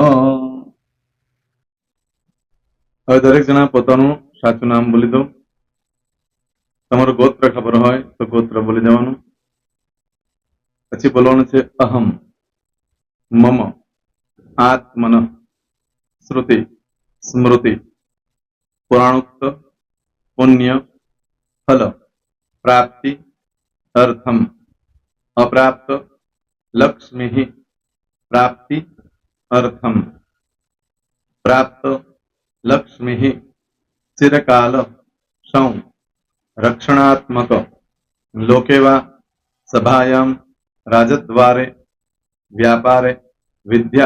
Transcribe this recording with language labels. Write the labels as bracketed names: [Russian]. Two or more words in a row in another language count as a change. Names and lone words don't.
[Gujarati] હવે દરેક જણા પોતાનું સાચું નામ બોલી દો. તમારું ગોત્ર ખબર હોય તો ગોત્ર બોલી દેવાનું. પછી બોલવાનું છે [Sanskrit] अहम, मम, आत्मन, श्रुति, स्मृति, पुराणोक्त पुण्य फल प्राप्ति अर्थम अप्राप्त लक्ष्मी प्राप्ति अर्थम प्राप्त लक्ष्मी चिरकाल सौ रक्षणात्मक लोकेवा सभायां राजद्वारे व्यापारे विद्या